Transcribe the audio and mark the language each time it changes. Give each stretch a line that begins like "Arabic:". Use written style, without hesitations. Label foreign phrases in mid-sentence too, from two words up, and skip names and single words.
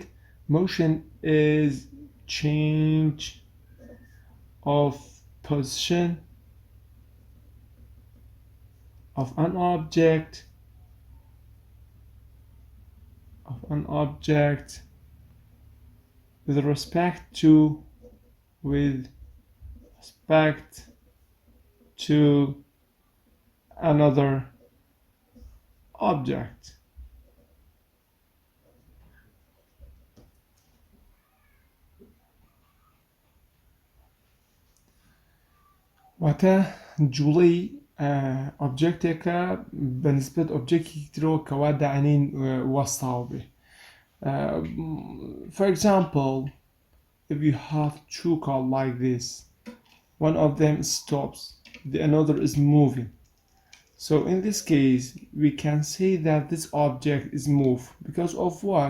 English: Motion is change of position of an object with respect to another object.
Central Kurdish: واتە جوڵەی ئۆبجێکتێکە بەنسبەت ئۆبجێکتی ترەوە کەوا داعینین وەستاو بێ.
English: For example, if you have two cars like this, one of them stops, the another is moving. So in this case, we can say that this object is moved because of what?